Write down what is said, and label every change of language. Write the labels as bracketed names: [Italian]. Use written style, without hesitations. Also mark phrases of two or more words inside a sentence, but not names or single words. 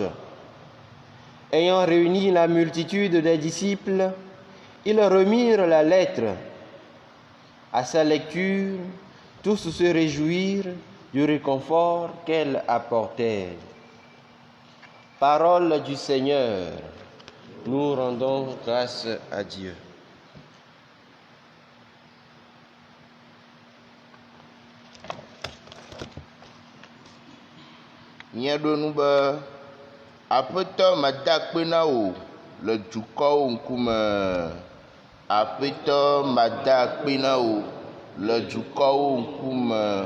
[French] Ayant réuni la multitude des disciples, ils remirent la lettre. À sa lecture, tous se réjouirent du réconfort qu'elle apportait. Parole du Seigneur. Nous rendons grâce à Dieu. [Ewe] Míaɖo be Aƒetɔ mada akpe na wò le dukɔwo ŋkume. Aƒetɔ mada akpe na wò le dukɔwo ŋkume.